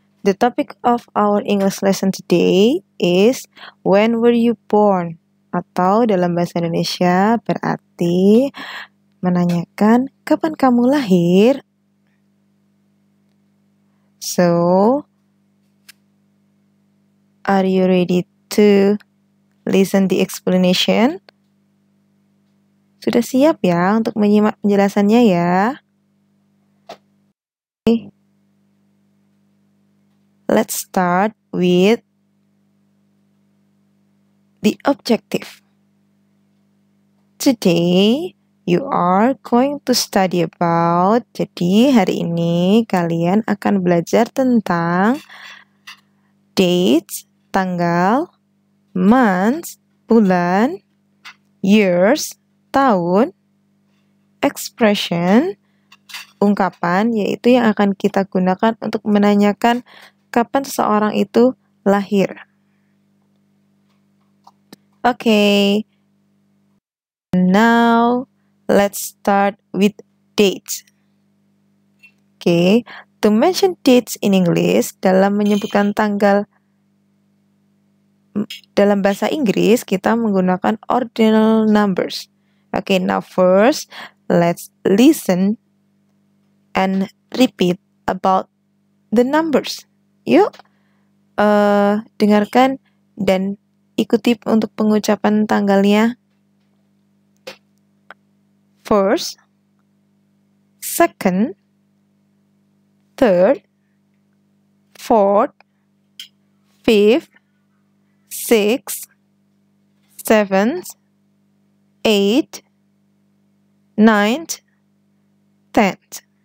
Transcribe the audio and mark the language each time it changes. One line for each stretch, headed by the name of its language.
English: The topic of our English lesson today is when were you born?
Indonesian: Atau dalam bahasa Indonesia berarti menanyakan kapan kamu lahir.
English: So, are you ready to listen the explanation?
Indonesian: Sudah siap ya untuk menyimak penjelasannya ya?
English: Okay. Let's start with the objective. Today, you are going to study about.
Indonesian: Jadi, hari ini kalian akan belajar tentang dates, tanggal, months, bulan, years, tahun, expression, ungkapan, yaitu yang akan kita gunakan untuk menanyakan kapan seseorang itu lahir.
English: Okay. Now, let's start with dates. Okay, to mention dates in English,
Indonesian: dalam menyebutkan tanggal dalam bahasa Inggris, kita menggunakan
English: ordinal numbers. Okay, now first, let's listen and repeat about the numbers.
Indonesian: Yuk, dengarkan dan ikuti untuk pengucapan tanggalnya.
English: First, second, third, fourth, fifth, sixth, seventh, eighth, ninth, 10th,